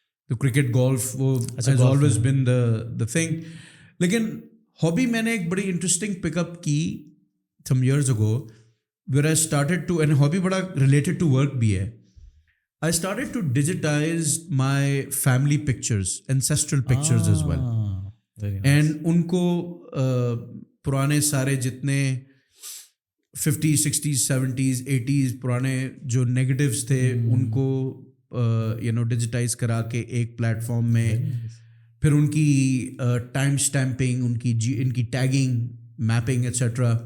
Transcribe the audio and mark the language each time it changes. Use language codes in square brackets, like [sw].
[ur] تو cricket, golf, وہ [en] has always been the thing. [ur] لیکن ہابی میں نے ایک بڑی انٹرسٹنگ پک اپ کی [en] some years ago where I started to, and [ur] hobby بڑا [en] related to work [ur] بھی ہے. [en] I started to digitize my family pictures, ancestral pictures as well. [ur] And ان کو پرانے سارے جتنے 50s, 60s, 70s, 80s پرانے جو نیگیٹیوز تھے ان کو ڈیجیٹائز کرا کے ایک پلیٹ فارم میں, پھر ان کی ٹائم اسٹیمپنگ, ان کی ٹیگنگ, میپنگ ایٹسٹرا.